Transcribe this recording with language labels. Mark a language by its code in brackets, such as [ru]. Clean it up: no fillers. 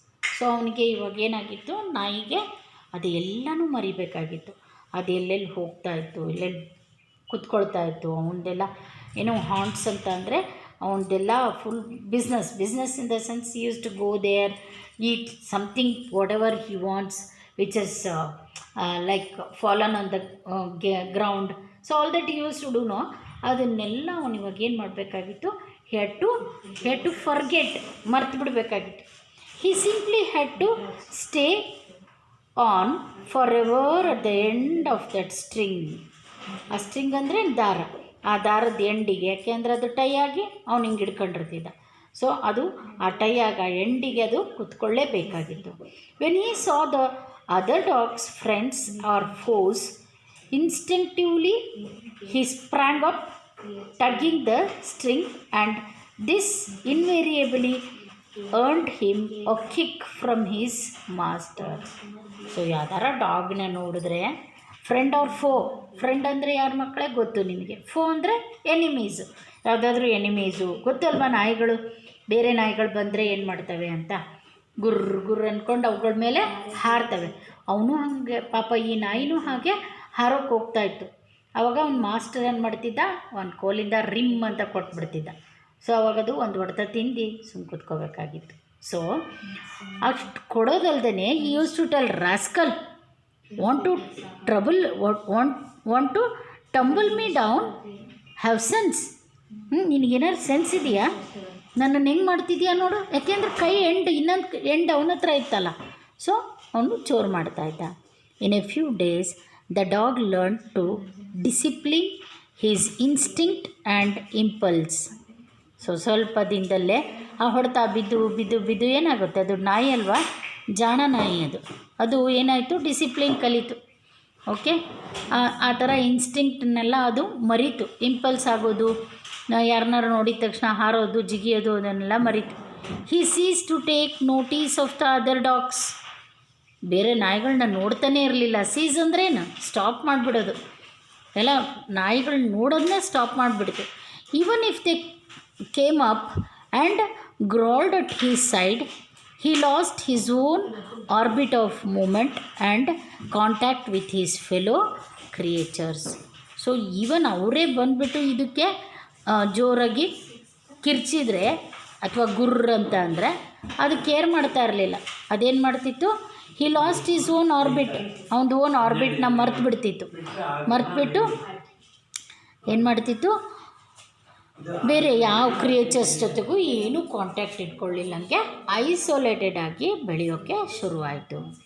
[kn] So ಅವನಿಗೆ ಇವಾಗ ಏನಾಗಿತ್ತು, ನಾಯಿಗೆ ಅದು ಎಲ್ಲನೂ ಮರಿಬೇಕಾಗಿತ್ತು. ಅದು ಎಲ್ಲೆಲ್ಲಿ ಹೋಗ್ತಾ ಇತ್ತು, ಎಲ್ಲೆಲ್ಲಿ ಕುತ್ಕೊಳ್ತಾ ಇತ್ತು, ಅವನದೆಲ್ಲ ಏನೋ ಹಾರ್ನ್ಸ್ ಅಂತ ಅಂದರೆ ಅವನದೆಲ್ಲ [en] Full business in the sense, he use to go there, eat something whatever he wants, which is like fallen on the ground. So all that he used to do, no, [kn] ಅದನ್ನೆಲ್ಲ ಅವನು ಇವಾಗ ಏನು ಮಾಡಬೇಕಾಗಿತ್ತು, [en] had to forget, [kn] ಮರ್ತು ಬಿಡಬೇಕಾಗಿತ್ತು. [en] he simply had to stay on forever at the end of that string. [kn] ಆ string ಅಂದರೆ ದಾರ, ಆ ದಾರದ ಎಂಡಿಗೆ, ಯಾಕೆಂದರೆ ಅದು ಟೈ ಆಗಿ ಅವ್ನು ಹಿಂಗೆ ಹಿಡ್ಕೊಂಡಿರ್ತಿದ್ದ. ಸೊ ಅದು ಆ ಟೈ ಆಗ ಎಂಡಿಗೆ ಅದು ಕುತ್ಕೊಳ್ಳೇಬೇಕಾಗಿತ್ತು. [en] When he saw the other dogs friends or foes, instinctively he sprang up, tugging the string, and this invariably earned him a kick from his master. [kn] So ಯಾವ್ದಾರ ಡಾಗ್ನ ನೋಡಿದ್ರೆ ಫ್ರೆಂಡ್ ಆರ್ ಫೋ, friend ಅಂದರೆ ಯಾರ ಮಕ್ಕಳೇ ಗೊತ್ತು ನಿಮಗೆ, ಫೋ ಅಂದರೆ ಎನಿಮೀಸು, ಯಾವುದಾದ್ರೂ enemies ಗೊತ್ತಲ್ವ. ನಾಯಿಗಳು, ಬೇರೆ ನಾಯಿಗಳು ಬಂದರೆ ಏನು ಮಾಡ್ತವೆ ಅಂತ ಗುರ್ರ ಅಂದ್ಕೊಂಡು ಅವುಗಳ ಮೇಲೆ ಹಾರ್ತವೆ. ಅವನು ಹಾಗೆ ಪಾಪ, ಈ ನಾಯಿನೂ ಹಾಗೆ ಹಾರೋಕ್ಕೆ ಹೋಗ್ತಾಯಿತ್ತು. ಆವಾಗ ಅವ್ನು ಮಾಸ್ಟರ್ ಏನು ಮಾಡ್ತಿದ್ದ, ಒಂದು ಕೋಲಿಂದ ರಿಮ್ ಅಂತ ಕೊಟ್ಬಿಡ್ತಿದ್ದ. ಸೊ ಅವಾಗದು ಒಂದು ಹೊಡೆತ ತಿಂದು ಸುಮ್ಮ ಕೂತ್ಕೋಬೇಕಾಗಿತ್ತು. ಸೊ ಅಷ್ಟು ಕೊಡೋದಲ್ದೇ [en] ಈ use to tell rascal want to trouble, want to tumble me down, have sense. [kn] ನಿನಗೇನಾದ್ರು sense ಇದೆಯಾ, ನನ್ನನ್ನು ಹೆಂಗೆ ಮಾಡ್ತಿದ್ಯಾ ನೋಡು. ಯಾಕೆಂದ್ರೆ ಕೈ ಇನ್ನೊಂದು ಎಂಡ್ ಅವನ ಹತ್ರ ಇತ್ತಲ್ಲ. ಸೊ ಅವನು ಜೋರು ಮಾಡ್ತಾಯಿದ್ದ. [en] In a few days the dog learned to discipline his instinct and impulse. [kn] So ಸ್ವಲ್ಪ ದಿನದಲ್ಲೇ ಆ ಹೊಡೆತ ಬಿದ್ದು ಏನಾಗುತ್ತೆ, ಅದು ನಾಯಿ ಅಲ್ವಾ, ಜಾಣ ನಾಯಿ ಅದು ಏನಾಯಿತು, ಡಿಸಿಪ್ಲಿನ್ ಕಲಿತು. ಓಕೆ, ಆ ಥರ ಇನ್ಸ್ಟಿಂಕ್ಟ್ನೆಲ್ಲ ಅದು ಮರೀತು. ಇಂಪಲ್ಸ್ ಆಗೋದು, ಯಾರನ್ನಾರು ನೋಡಿದ ತಕ್ಷಣ ಹಾರೋದು, ಜಿಗಿಯೋದು, ಅದನ್ನೆಲ್ಲ ಮರೀತು. [en] He cease to take notice of the other dogs. [kn] ಬೇರೆ ನಾಯಿಗಳನ್ನ ನೋಡ್ತಾನೆ ಇರಲಿಲ್ಲ. ಸೀಸ್ ಅಂದ್ರೇನು, ಸ್ಟಾಪ್ ಮಾಡಿಬಿಡೋದು. ಎಲ್ಲ ನಾಯಿಗಳನ್ನ ನೋಡೋದನ್ನೇ stop ಮಾಡಿಬಿಡ್ತು. [en] Even if they came up and growled at his side, he lost his own orbit of movement and contact with his fellow creatures. [kn] So even ಅವರೇ ಬಂದುಬಿಟ್ಟು ಇದಕ್ಕೆ ಜೋರಾಗಿ ಕಿರ್ಚಿದ್ರೆ ಅಥವಾ ಗುರ್ರ ಅಂತ ಅಂದರೆ ಅದು ಕೇರ್ ಮಾಡ್ತಾ ಇರಲಿಲ್ಲ. ಅದೇನು ಮಾಡ್ತಿತ್ತು, [en] he lost his own orbit, [kn] ಅವನದು ಓನ್ ಆರ್ಬಿಟ್ನ ಮರೆತುಬಿಟ್ಟು ಏನು ಮಾಡ್ತಿತ್ತು, ಬೇರೆ ಯಾವ ಕ್ರಿಯೇಚರ್ಸ್ ಜೊತೆಗೂ ಏನೂ ಕಾಂಟ್ಯಾಕ್ಟ್ ಇಟ್ಕೊಳ್ಳಿಲ್ಲಂಗೆ ಐಸೋಲೇಟೆಡ್ ಆಗಿ ಬೆಳೆಯೋಕ್ಕೆ ಶುರುವಾಯಿತು.